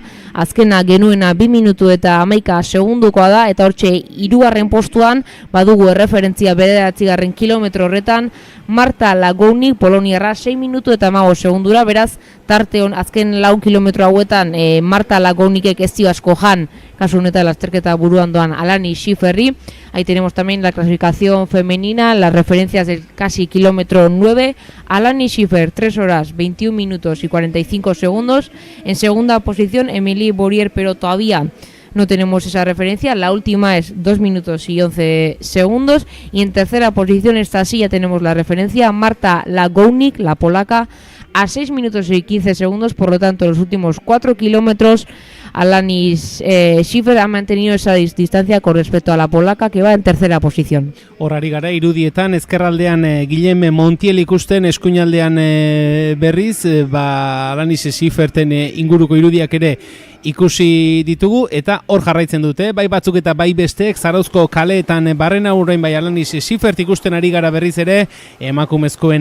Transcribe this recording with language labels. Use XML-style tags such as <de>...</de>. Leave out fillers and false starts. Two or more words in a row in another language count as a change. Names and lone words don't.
<eu>Azkena genuena 2 minutu eta 11 segundukoa da, eta hortxe 3. postuan badugu erreferentzia 9 kilometro horretan Marta Lagounik poloniarra 6 minutu eta 15 segundura, beraz tarte hon azken 4 kilometro hauetan Marta Lagounikek ez dio asko jan, kasu honetan lasterketa buruan doan Alanis Schifferri.</eu> <es>Ahí tenemos también la clasificación femenina, las referencias del casi kilómetro 9. Alanis Schiffer, 3 horas, 21 minutos y 45 segundos. En segunda posición, Emily Morier, pero todavía no tenemos esa referencia. La última es 2 minutos y 11 segundos. Y en tercera posición, esta sí ya tenemos la referencia, Marta Lagounik, la polaca, a 6 minutos y 15 segundos. Por lo tanto, en los últimos 4 kilómetros, Alanis Schiffer ha mantenido esa distancia con respecto a la polaca, que va en tercera posición.</es> <eu>Horari gara irudietan, ezkerraldean Guillem Montiel ikusten, eskuinaldean berriz, Alanis Schifferten inguruko irudiak ere ikusi ditugu, eta hor jarraitzen dute, bai batzuk eta bai besteek, Zarauzko kaleetan barrena urrein bai Alanis Schiffert ikusten ari gara berriz ere, emakumezkoen</eu>